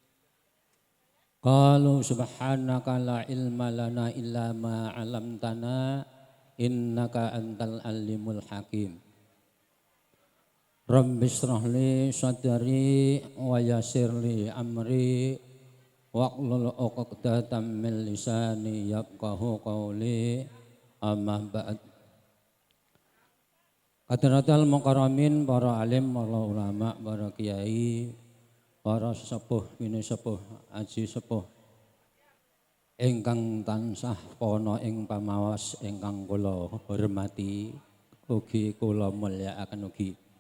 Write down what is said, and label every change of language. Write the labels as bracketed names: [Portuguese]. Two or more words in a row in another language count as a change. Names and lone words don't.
[Arabic] قالوا سبحانك لا علم لنا إلا ما علمتنا إنك أنت العليم الحكيم. رب اشرح لي صدري ويسر لي أمري واحلل عقدة من لساني يفقهوا قولي أما بعد. حضرات المكرمين, [Javanese] para alim, para ulama, para kiai, para sepuh, bini sepuh, aji sepuh ingkang tansah pono ing pamawas ingkang kula hormati ugi kula mulyakaken ugi.